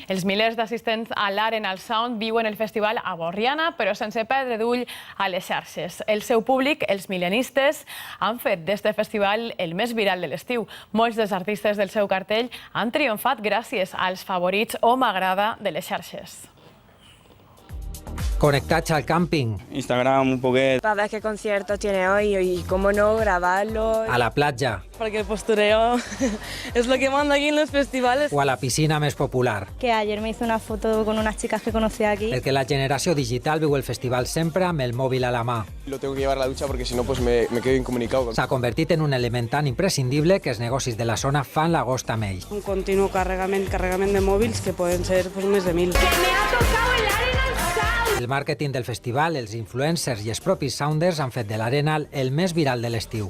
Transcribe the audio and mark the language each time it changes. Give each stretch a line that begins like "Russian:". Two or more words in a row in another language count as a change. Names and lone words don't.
Catalan: Els milers d'assistents a l'Arena Sound viuen el festival a Borriana, però sense perdre d'ull a les xarxes. El seu públic, els milenistes, han fet d'este festival el més viral de l'estiu. Molts dels artistes del seu cartell han triomfat gràcies als favorits o m'agrada de les xarxes. Conectats al camping. Instagram un poquet.
Spanish: Para ver qué concierto tiene hoy y cómo no grabarlo.
Catalan: A la platja.
Spanish: Porque el postureo es lo que manda aquí en los festivales.
Catalan: O a la piscina més popular.
Spanish: Que ayer me hice una foto con unas chicas que conocí aquí.
Catalan: Perquè la generació digital viu el festival sempre amb el mòvil a la mà.
Spanish: Lo tengo que llevar a la ducha porque si no pues me quedo incomunicado.
Catalan: S'ha convertit en un element tan imprescindible que els negocis de la zona fan l'agost amb ell. Un continuo cargament de mòbils que poden ser pues, més de 1.000. El màrqueting del festival, els influencers i els propis sounders han fet de l'Arena el més viral de l'estiu.